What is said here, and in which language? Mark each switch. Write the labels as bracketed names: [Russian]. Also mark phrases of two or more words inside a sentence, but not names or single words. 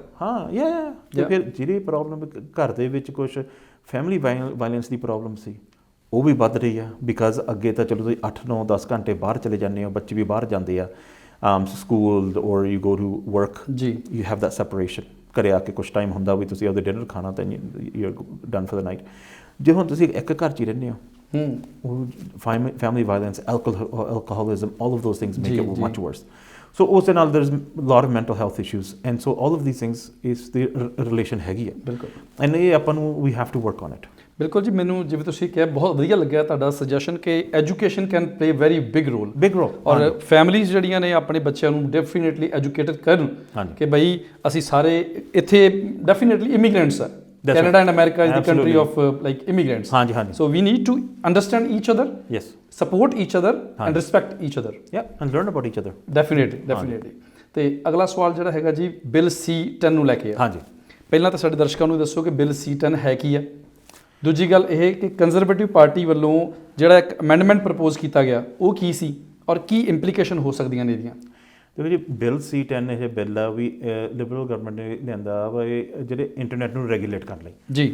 [Punjabi] ਹਾਂ ਤੇ ਫਿਰ ਜਿਹੜੀ ਪ੍ਰੋਬਲਮ ਘਰ ਦੇ ਵਿੱਚ ਕੁਛ [English] family violence [Punjabi] ਦੀ ਪ੍ਰੋਬਲਮ ਸੀ, ਉਹ ਵੀ ਵੱਧ ਰਹੀ ਆ। ਬਿਕਾਜ਼ ਅੱਗੇ ਤਾਂ ਚਲੋ ਤੁਸੀਂ 8, 9, 10 ਘੰਟੇ ਬਾਹਰ ਚਲੇ ਜਾਂਦੇ ਹੋ, ਬੱਚੇ ਵੀ ਬਾਹਰ ਜਾਂਦੇ ਆ ਸਕੂਲ ਔਰ [English] you go to work [Punjabi] ਜੀ, [English] you have that separation. [Punjabi] ਘਰੇ ਆ ਕੇ ਕੁਛ ਟਾਈਮ ਹੁੰਦਾ ਵੀ ਤੁਸੀਂ ਆਪਦੇ ਡਿਨਰ ਖਾਣਾ ਤਾਂ [English] you are done for the night. [Punjabi] ਜੇ ਹੁਣ ਤੁਸੀਂ ਇੱਕ ਘਰ 'ਚ ਹੀ ਰਹਿੰਦੇ ਹੋ, [English] family violence, alcoholism, all of those things make it much worse. So also now there's a lot of mental health issues, and so all of these things is the relation [Punjabi] ਹੈਗੀ ਹੈ। [English] ਬਿਲਕੁਲ, and [Punjabi] ਇਹ ਆਪਾਂ ਨੂੰ [English] we have to work on it. [Punjabi] ਬਿਲਕੁਲ ਜੀ। ਮੈਨੂੰ ਜਿਵੇਂ ਤੁਸੀਂ ਕਿਹਾ ਬਹੁਤ ਵਧੀਆ ਲੱਗਿਆ ਤੁਹਾਡਾ ਸੁਜੈਸ਼ਨ ਕਿ [English] education can play very big role [Punjabi] ਔਰ ਫੈਮਿਲੀਜ਼ ਜਿਹੜੀਆਂ ਨੇ ਆਪਣੇ ਬੱਚਿਆਂ ਨੂੰ [English] definitely educated [Punjabi] ਕਰਨ ਕਿ ਬਈ ਅਸੀਂ ਸਾਰੇ ਇੱਥੇ [English] definitely immigrants [Punjabi] ਆ। [English] Canada and America is the country of like immigrants. So we need to understand each other, yes, support each other and respect each other, and learn about each other. Definitely. [Punjabi] ਤੇ ਅਗਲਾ ਸਵਾਲ ਜਿਹੜਾ ਹੈਗਾ ਜੀ ਬਿੱਲ C10 ਨੂੰ ਲੈ ਕੇ ਆ। ਹਾਂਜੀ, ਪਹਿਲਾਂ ਤਾਂ ਸਾਡੇ ਦਰਸ਼ਕਾਂ ਨੂੰ ਦੱਸੋ ਕਿ ਬਿੱਲ C10 ਹੈ ਕੀ ਆ। ਦੂਜੀ ਗੱਲ ਇਹ ਕਿ ਕੰਜ਼ਰਵੇਟਿਵ ਪਾਰਟੀ ਵੱਲੋਂ ਜਿਹੜਾ ਇੱਕ [English] amendment propose [Punjabi] ਕੀਤਾ ਗਿਆ ਉਹ ਕੀ ਸੀ ਔਰ ਕੀ ਇੰਪਲੀਕੇਸ਼ਨ ਹੋ ਸਕਦੀਆਂ ਨੇ ਇਹਦੀਆਂ। ਦੇਖੋ ਜੀ, ਬਿੱਲ C10 ਇਹ ਬਿੱਲ ਆ ਵੀ [English] Liberal government [Punjabi] ਨੇ ਲਿਆਂਦਾ ਵਾ ਇਹ ਜਿਹੜੇ ਇੰਟਰਨੈਟ ਨੂੰ ਰੈਗੂਲੇਟ ਕਰਨ ਲਈ ਜੀ।